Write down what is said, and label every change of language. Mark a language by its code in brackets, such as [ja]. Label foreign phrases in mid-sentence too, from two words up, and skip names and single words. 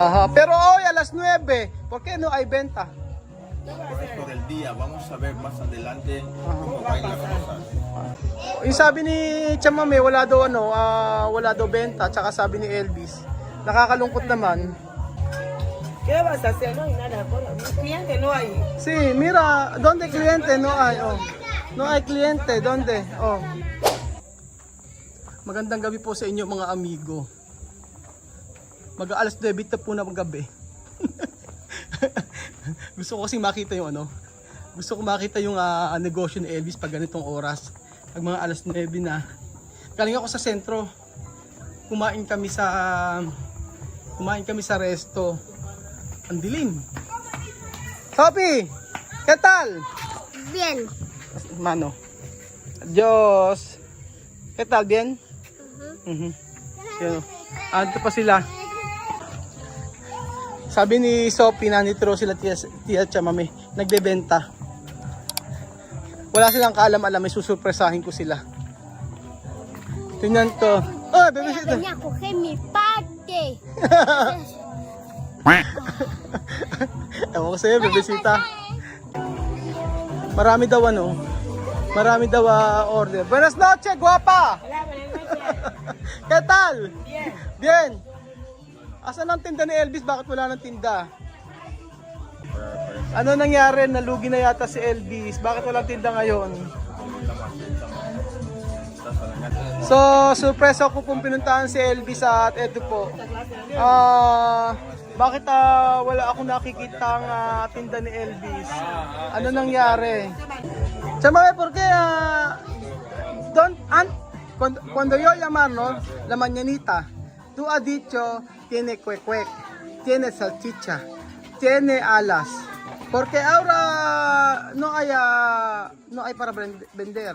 [es] Ajá, pero hoy a las 9, ¿por qué no hay venta? Por esto del día, vamos a ver más adelante cómo van las cosas. [tl] Yung sabi ni Chamame, wala daw wala daw benta, tsaka sabi ni Elvis, nakakalungkot naman. [es] ¿Qué vas a hacer? No hay nada. Cliente no hay. Sí, mira, ¿dónde cliente? No hay, oh. No hay cliente, ¿dónde? Oh. [tl] Magandang gabi po sa inyo mga amigo. Mag-aalas 9 na po na gabi. Gusto ko kasi makita yung gusto ko makita yung negosyo ni Elvis pag ganitong oras. Pag mga alas 9 na. Galing ako sa sentro. Kumain kami sa resto. Ang dilim. [es] Sophie, ¿qué tal? Bien. Mano. Adios. ¿Qué tal? Bien? [tl] Ando pa sila. Sabi ni Sophie na nitro sila tia Chamame, nagbebenta. Wala silang kaalam-alam, may susurpresahin ko sila. Tingnan to. Oh, bebesita. [es] Venía a coger mi parte. [tl] Ewan ko sa'yo, bebesita. Marami daw marami daw order. [es] Buenas noches, guapa! Hola, buenas noches. ¿Qué tal? Bien. Bien. [tl] Asan ang tinda ni Elvis? Bakit wala nang tinda? Ano nangyari? Nalugi na yata si Elvis. Bakit walang tinda ngayon? So, surprise ako kung pinuntahan si Elvis at eto po. Bakit wala akong nakikitang tinda ni Elvis? Ano nangyari? Chamame, [es] ¿por qué cuando yo llamar, no? La mañanita, tú has dicho tiene cuecuec, tiene salchicha, tiene alas. Porque ahora no hay para vender.